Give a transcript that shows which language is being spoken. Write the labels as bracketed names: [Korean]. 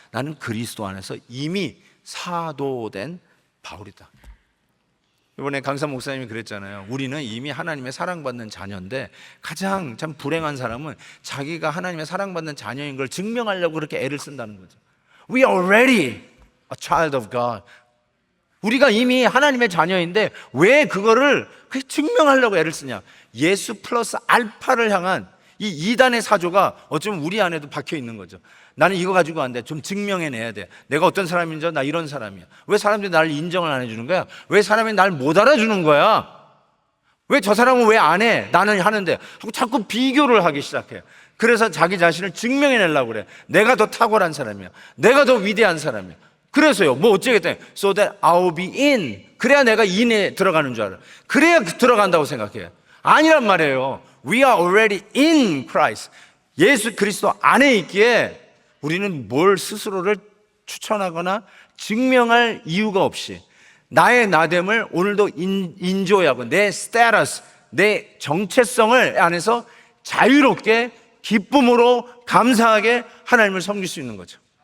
[Korean] 나는 그리스도 안에서 이미 사도된 바울이다. 이번에 강사 목사님이 그랬잖아요. 우리는 이미 하나님의 사랑받는 자녀인데 가장 참 불행한 사람은 자기가 하나님의 사랑받는 자녀인 걸 증명하려고 그렇게 애를 쓴다는 거죠. [English] We are already a child of God. [Korean] 우리가 이미 하나님의 자녀인데 왜 그거를 증명하려고 애를 쓰냐. 예수 플러스 알파를 향한 이 이단의 사조가 어쩌면 우리 안에도 박혀 있는 거죠. 나는 이거 가지고 안 돼. 좀 증명해내야 돼. 내가 어떤 사람인지, 나 이런 사람이야. 왜 사람들이 나를 인정을 안 해주는 거야? 왜 사람이 날 못 알아주는 거야? 왜 저 사람은 왜 안 해? 나는 하는데. 하고 자꾸 비교를 하기 시작해. 그래서 자기 자신을 증명해내려고 그래. 내가 더 탁월한 사람이야. 내가 더 위대한 사람이야. 그래서요, 뭐 어쩌겠다. [English] So that I'll be in. [Korean] 그래야 내가 in에 들어가는 줄 알아. 그래야 들어간다고 생각해. 아니란 말이에요. [English] We are already in Christ. [Korean] 예수 그리스도 안에 있기에 우리는 뭘 스스로를 추천하거나 증명할 이유가 없이 나의 나됨을 오늘도 인조하고 내 스테이터스, 내 정체성을 안에서 자유롭게 기쁨으로 감사하게 하나님을 섬길 수 있는 거죠.